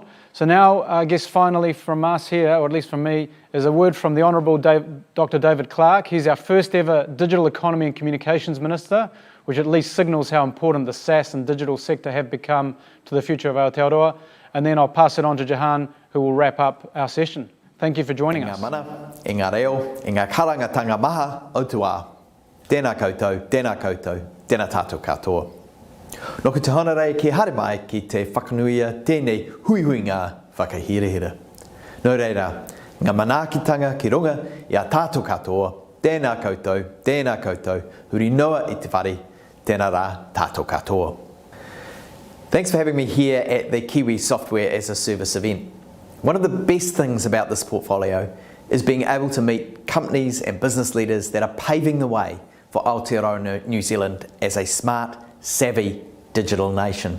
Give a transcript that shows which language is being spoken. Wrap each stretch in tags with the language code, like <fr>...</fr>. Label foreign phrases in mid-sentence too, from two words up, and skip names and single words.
<en>So now, I guess finally from us here, or at least from me, is a word from the Honourable Dr. David Clark. He's our first ever Digital Economy and Communications Minister, which at least signals how important the SaaS and digital sector have become to the future of Aotearoa. And then I'll pass it on to Jahan, who will wrap up our session. Thank you for joining us.</en> <mi>Ngā mana, e ngā reo, e ngā karangatanga maha Aotearoa. Tēnā koutou, tēnā tātou katoa. Nō ka te hana rei ki haere mai ki te whakanuia tēnei hui ngā whakahirehira. Nō reira, ngā manaakitanga ki runga i a tātou katoa. Tēnā koutou, huri noa i te whare, tēnā rā tātou katoa.</mi> <en>Thanks for having me here at the Kiwi Software as a Service event. One of the best things about this portfolio is being able to meet companies and business leaders that are paving the way for Aotearoa New Zealand as a smart, savvy digital nation.</en>